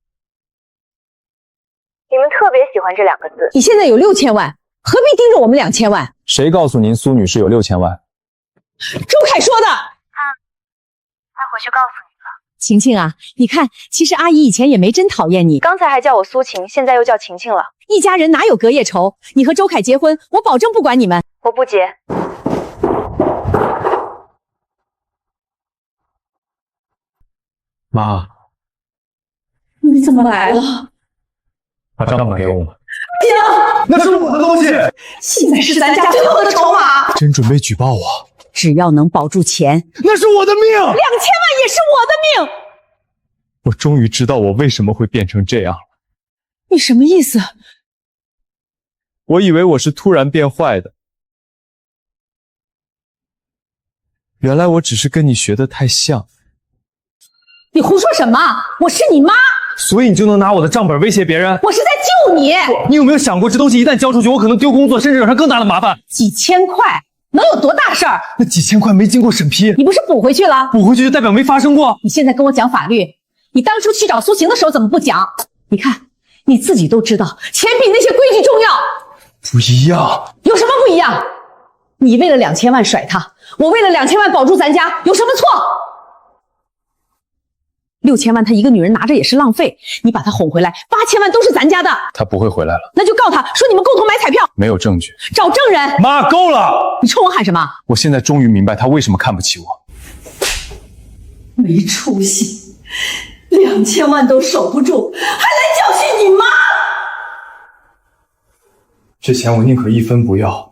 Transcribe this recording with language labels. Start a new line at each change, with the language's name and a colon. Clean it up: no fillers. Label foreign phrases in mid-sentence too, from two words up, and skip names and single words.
Chinese: 你們特別喜歡這2個字。你現在有6000萬，何必盯着我們2000萬？誰告訴您蘇女士有6000萬？周凱說的。他回去告訴你了。晴晴啊，你看，其實阿姨以前也沒真討厭你，剛才還叫我蘇晴，現在又叫晴晴了。一家人哪有隔夜仇？你和周凱結婚，我保證不管你們。我不結。媽，你怎麼來了？把账本給我吧。行，那是我的東西，现在是咱家最後的籌碼。真準備舉報我？只要能保住錢，那是我的命。2000萬也是我的命。我終於知道我為什麼會變成這樣了。你什麼意思？我以為我是突然變壞的，原來我只是跟你學得太像。你胡說什麼？我是你媽。所以你就能拿我的賬本威脅別人？我是在救你。你有沒有想過，這東西一旦交出去，我可能丟工作，甚至惹上更大的麻煩？幾千塊能有多大事兒？那幾千塊沒經過審批，你不是補回去了？補回去就代表沒發生過。你現在跟我講法律，你當初去找蘇晴的時候怎麼不講？你看你自己都知道，錢比那些規矩重要。不一樣。有什麼不一樣？你為了2000萬甩他，我為了2000萬保住咱家，有什麼錯？6000萬他一個女人拿着也是浪費，你把他哄回来，8000萬都是咱家的。他不會回来了。那就告他說你們共同買彩票。沒有證據。找證人。媽，夠了！你衝我喊什麼？我現在終於明白他為什麼看不起我。沒出息，2000萬都守不住，還來教訓你媽。这錢我寧可1分不要。